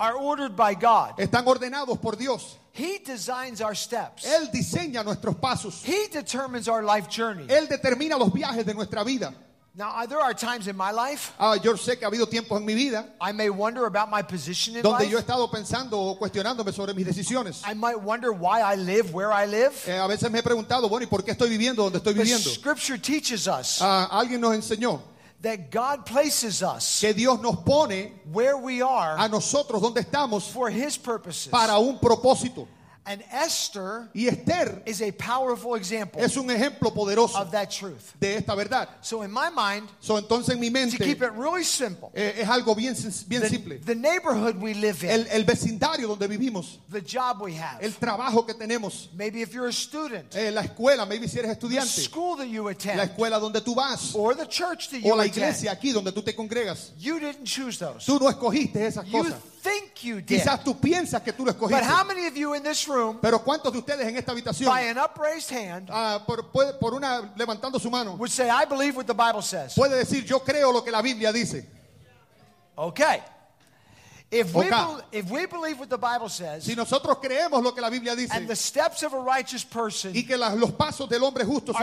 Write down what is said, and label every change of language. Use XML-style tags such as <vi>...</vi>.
<en>Are ordered by God.</en> <es>Están ordenados por Dios.</es> <en>He designs our steps.</en> <es>Él diseña nuestros pasos.</es> <en>He determines our life journey.</en> <es>Él determina los viajes de nuestra vida.</es> <en>Now there are times in my life.</en> <es>Yo sé que ha habido tiempos en mi vida.</es> <en>I may wonder about my position in</en> <es>donde Donde yo he estado pensando o cuestionándome sobre mis decisiones.</es> <en>I might wonder why I live where I live.</en> <es>A veces me he preguntado, bueno, ¿y por qué estoy viviendo donde estoy viviendo?</es> <en>But Scripture teaches us.</en> <es>Alguien nos enseñó.</es> <en>That God places us.</en> <es>Que Dios nos pone.</es> <en>Where we are.</en> <es>A nosotros donde estamos.</es> <en>For His purposes.</en> <es>Para un propósito.</es> <en>And Esther,</en> <es>y Esther</es> <en>is a powerful example,</en> <es>es un ejemplo poderoso</es> <en>of that truth.</en> <es>De esta verdad.</es> <en>So in my mind,</en> <es>so entonces en mi mente,</es> <en>to keep it really simple,</en> <es>es algo bien, bien</es> <en>the,</en> <es>simple.</es> <en>The neighborhood we live in,</en> <es>el vecindario donde vivimos,</es> <en>the job we have,</en> <es>el trabajo que tenemos,</es> <en>maybe if you're a student,</en> <es>la escuela, maybe si eres estudiante,</es> <en>the school that you attend,</en> <es>la escuela donde tú vas,</es> <en>or the church that you</en> <es>o la iglesia</es> <en>attend,</en> <es>aquí donde tú te congregas.</es> <en>You didn't choose those.</en> <es>Tú no escogiste esas</es> <en>you</en> <es>cosas.</es> <en>Think you did.</en> <es>Quizás tú piensas que tú lo escogiste.</es> <en>But how many of you in this room,</en> <es>pero cuántos de ustedes en esta habitación,</es> <en>by an upraised hand,</en> <es>por una levantando su mano,</es> <en>would say, I believe what the Bible says.</en> <es>Puede decir, yo creo lo que la Biblia dice.</es> <en>Okay. If we believe what the Bible says,</en> <es>si nosotros creemos lo que la Biblia dice,</es> <en>and the steps of a righteous person,</en> <es>y que los pasos del hombre justo son</es>